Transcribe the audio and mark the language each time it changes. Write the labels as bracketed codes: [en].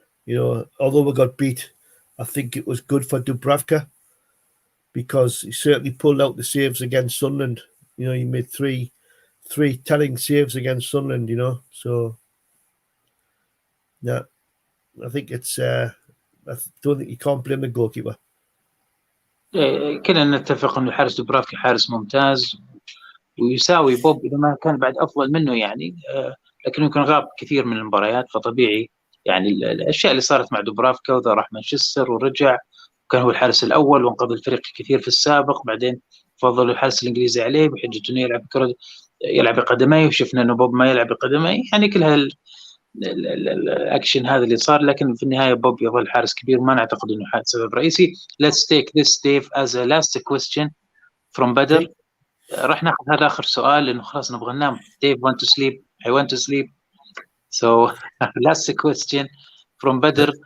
[en] Although we got beat, I think it was good for Dubravka because he certainly pulled out the saves against Sunderland. He made three telling saves against Sunderland. So yeah, I think it's. I don't think you can't blame the goalkeeper. [ar] كلنا نتفق أن الحارس دوبرافكي حارس ممتاز ويساوي بوب إذا ما كان بعد أفضل منه يعني، لكنه يمكن غاب كثير من المباريات، فطبيعي يعني الأشياء اللي صارت مع دوبرافكا وذا راح مانشستر ورجع وكان هو الحارس الأول وانقذ الفريق كثير في السابق، بعدين فضلوا الحارس الإنجليزي عليه بحجة إنه يلعب بقدميه، وشفنا إنه بوب ما يلعب بقدميه، يعني كل الأكشن هذا اللي صار، لكن في النهاية بوب يظل حارس كبير وما نعتقد إنه سبب رئيسي. [en] Let's take this Dave as a last question from Badr. [ar] راح ناخذ هذا آخر سؤال لأنه خلاص نبغى ننام. [en] Dave want to sleep, I want to sleep. So last question from Badr.